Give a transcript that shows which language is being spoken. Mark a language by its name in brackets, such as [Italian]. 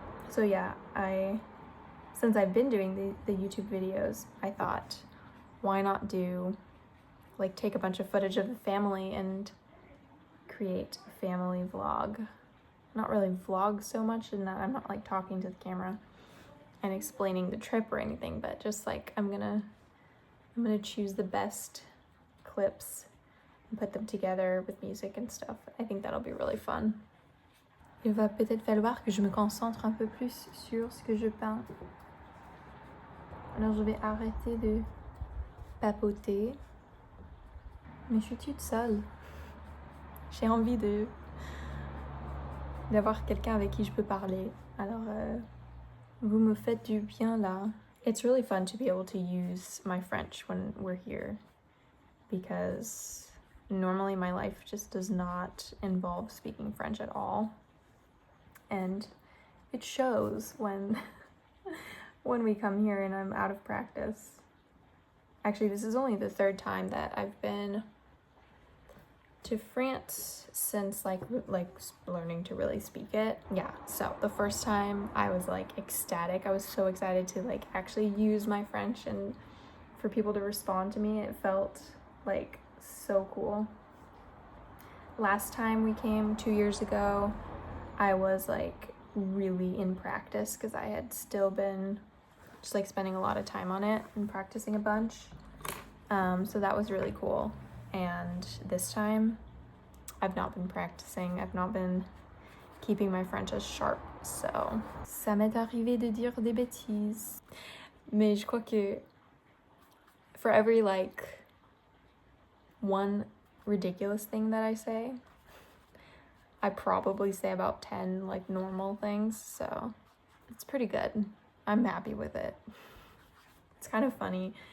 [English] So yeah, since I've been doing the YouTube videos, I thought, why not take a bunch of footage of the family and create a family vlog. Not really vlog so much in that I'm not like talking to the camera and explaining the trip or anything, but just like I'm gonna choose the best clips and put them together with music and stuff. I think that'll be really fun. [French] Il va peut-être falloir que je me concentre un peu plus sur ce que je peins. Alors je vais arrêter de papoter. Mais je suis toute seule. J'ai envie d'avoir quelqu'un avec qui je peux parler. Alors vous me faites du bien là. [English] It's really fun to be able to use my French when we're here, because normally my life just does not involve speaking French at all. And it shows when we come here and I'm out of practice. Actually, this is only the third time that I've been to France since like learning to really speak it. Yeah, so the first time I was like ecstatic. I was so excited to like actually use my French and for people to respond to me. It felt like so cool. Last time we came 2 years ago, I was like really in practice because I had still been just like spending a lot of time on it and practicing a bunch. So that was really cool. And this time I've not been practicing. I've not been keeping my French as sharp. [French] So ça m'est arrivé de dire des bêtises. Mais je crois que [English] for every like one ridiculous thing that I say, I probably say about 10 like normal things, so it's pretty good. I'm happy with it. It's kind of funny.